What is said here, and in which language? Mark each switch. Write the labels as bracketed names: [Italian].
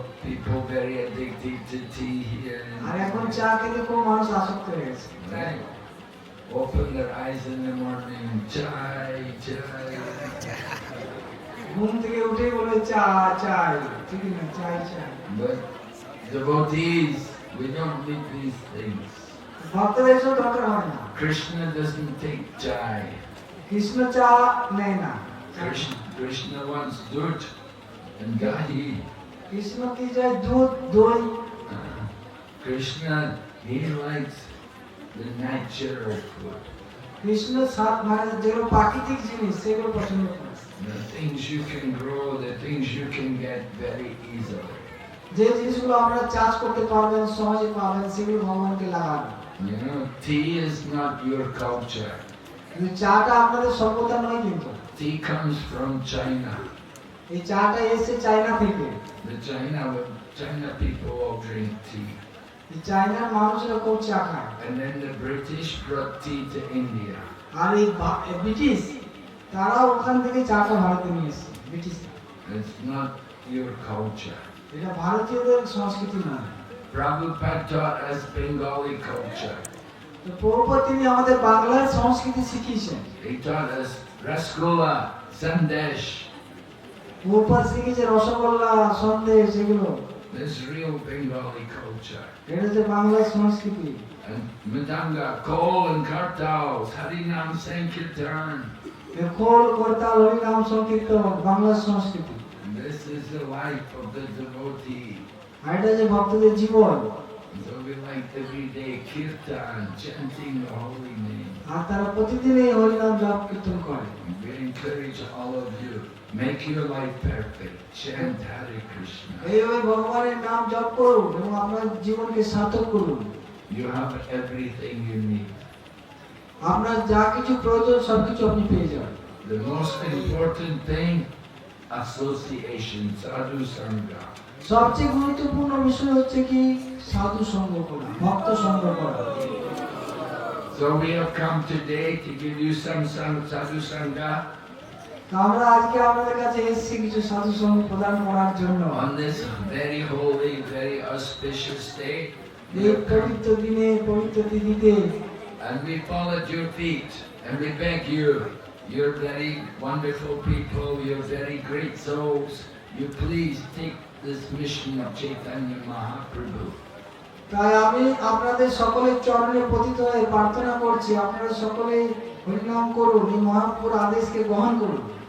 [English] People very addicted to tea here. [Bangla] আর এখন চা খেতে খুব মানুষ আসক্ত হয়ে গেছে। [English] Right? Open their eyes in the morning. Chai, chai. [Bangla] ঘুম থেকে উঠেই বলে চা চাই, ঠিক না, চাই চাই। [English] But devotees, we don't need these things. [Bangla] ভক্তদের এসব দরকার হয় না। [English] Krishna doesn't take chai. [Bangla] Krishna চা নেয় না। [English] Krishna wants dud and dahi. [Bangla] Krishna কি চায়? দুধ, দই। [English] Krishna, he likes the natural food. [Bangla] Krishna মানে যেগুলো প্রাকৃতিক জিনিস সেগুলো পছন্দ করে। [English] The things you can grow, the things you can get very easily. [Bangla] যে জিনিসগুলো আমরা চাষ করতে পারবেন, সহজে পাবেন, সেগুলো ভগবানকে লাগানো। [English] You know, tea is not your culture. [Bangla] কিন্তু চাটা আপনাদের সভ্যতা নয় কিন্তু। [English] Tea comes from China. [Bangla] এই চাটা এসে চায়না থেকে। [English] The China people all drink tea. [Bangla] এই চায়নার মানুষরা খুব চা খায়। [English] And then the British brought tea to India. [Bangla] আর এই ব্রিটিশ তারা ওখান থেকে চাটা ভারতে নিয়ে এসেছে, British. [English] It's not your culture. [Bangla] এটা ভারতীয়দের সংস্কৃতি নয়। [English] Prabhupada taught us Bengali culture. [Bangla] তো প্রভুপাদ তিনি আমাদের বাংলার সংস্কৃতি শিখিয়েছেন। [English] He taught us Rasgulla, Sandesh. [Bangla] Prabhupada শিখিয়েছে রসগোল্লা, সন্দেশ, এগুলো। [English] This real Bengali culture. [Bangla] এটা হচ্ছে বাংলার সংস্কৃতি। [English] And Madanga, Kol and Kartals, Harinam Sankirtan. [Bangla] খোল, করতাল, হরিনাম সংকীর্তন বাংলার সংস্কৃতি। [English] This is the life of the devotee. [Bangla] আর এটা যে ভক্তদের জীবন। [English] So we like every day kirtan, chanting the holy name. [Bangla] আর তারা প্রতিদিন এই হরিনাম জপ কীর্তন করে। [English] We encourage all of you, make your life perfect. Chant Hare Krishna. [Bangla] এইভাবে ভগবানের নাম জপ করুন এবং আপনার জীবনকে সার্থক করুন। [English] You have everything you need. [Bangla] আপনার যা কিছু প্রয়োজন সবকিছু আপনি পেয়ে যাবেন। [English] The most important thing, association, sadhu sangha. [Bangla] সবচেয়ে গুরুত্বপূর্ণ বিষয় হচ্ছে কি সাধু সঙ্গ করা, ভক্ত সঙ্গ করা। [English] So we have come today to give you some sadhu sangha [Bangla] তো আমরা আজকে আপনাদের কাছে এসেছি কিছু সাধু সঙ্গ প্রদান করার জন্য। [English] on this very holy, very auspicious day. [Bangla] এই পবিত্র দিনে, পবিত্র তিথিতে [English] And we fall at your feet and we beg you, you're very wonderful people, you're very great souls, you please take this mission of Chaitanya Mahaprabhu. [Bangla] তাই আমি আপনাদের সকলের চরণে পতিত হয়ে প্রার্থনা করছি, আপনারা সকলে হরিনাম করুন, এই মহাপ্রভুর আদেশকে গ্রহণ করুন